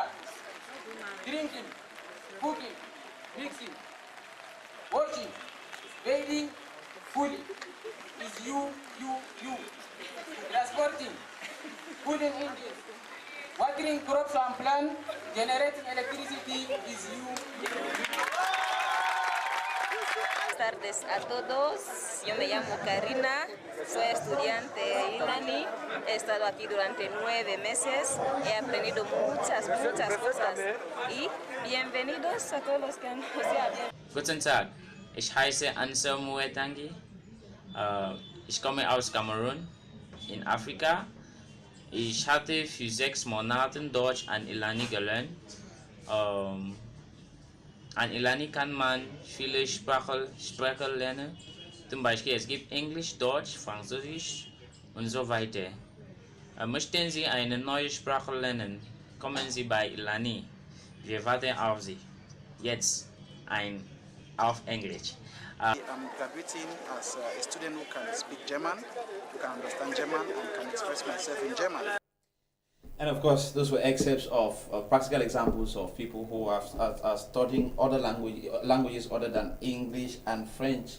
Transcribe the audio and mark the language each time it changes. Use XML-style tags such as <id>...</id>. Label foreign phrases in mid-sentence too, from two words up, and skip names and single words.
<en>Drinking, cooking, mixing, washing, bathing, fooding is you. Transporting, putting engines, watering crops and plants, generating electricity is you.</en> <es>Buenas tardes a todos, yo me llamo Karina, soy estudiante de Ilani, he estado aquí durante 9 meses, he aprendido muchas cosas y bienvenidos a todos los que han</es> <de>Guten Tag, ich heiße Anselmo Wetangi, ich komme aus Cameroon in Afrika. Ich hatte für 6 Monaten Deutsch an Ilani gelernt. An Ilani kann man viele Sprachen lernen, zum Beispiel es gibt Englisch, Deutsch, Französisch und so weiter. Möchten Sie eine neue Sprache lernen, kommen Sie bei Ilani. Wir warten auf Sie. Jetzt auf Englisch.</de> <en>I'm graduating as a student who can speak German, who can understand German, and can express myself in German. And of course, those were excerpts of practical examples of people who are studying other languages other than English and French.</en>